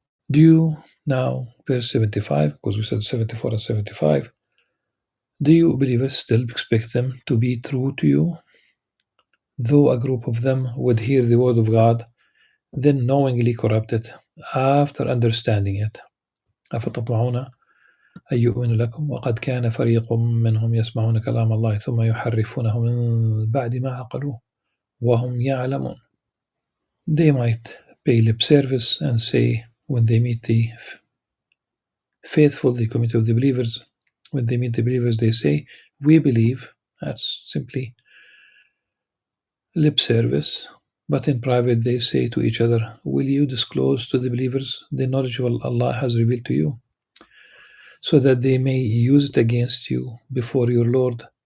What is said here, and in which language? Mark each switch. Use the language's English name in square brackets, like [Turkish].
[English] Do you now, verse 75, because we said 74 and 75, do you believers still expect them to be true to you? Though a group of them would hear the word of God, then knowingly corrupt it after understanding it. [Arabic] أفتطمعون أن يؤمنوا لكم وقد كان فريق منهم يسمعون كلام الله ثم يحرفونه من بعد ما عقلوه وهم يعلمون. [English] They might pay lip service and say, when they meet the faithful, the community of the believers, when they meet the believers, they say, we believe. That's simply lip service. But in private, they say to each other, will you disclose to the believers the knowledge Allah has revealed to you, so that they may use it against you before your Lord?